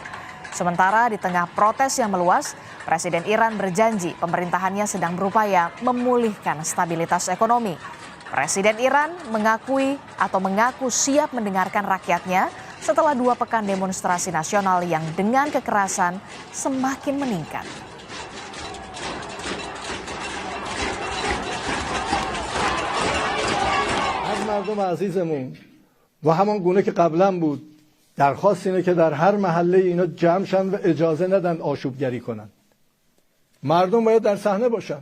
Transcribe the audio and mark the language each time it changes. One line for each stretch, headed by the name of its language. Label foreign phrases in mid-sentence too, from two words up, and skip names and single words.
Indonesian: Sementara di tengah protes yang meluas, Presiden Iran berjanji pemerintahannya sedang berupaya memulihkan stabilitas ekonomi. Presiden Iran mengaku siap mendengarkan rakyatnya setelah 2 pekan demonstrasi nasional yang dengan kekerasan semakin meningkat.
Persian: مردم عزیزمون و همان گونه که قبلا بود درخواست اینه که در هر محله اینا جمع شن و اجازه ندن آشوبگری کنن. مردم باید در صحنه باشن.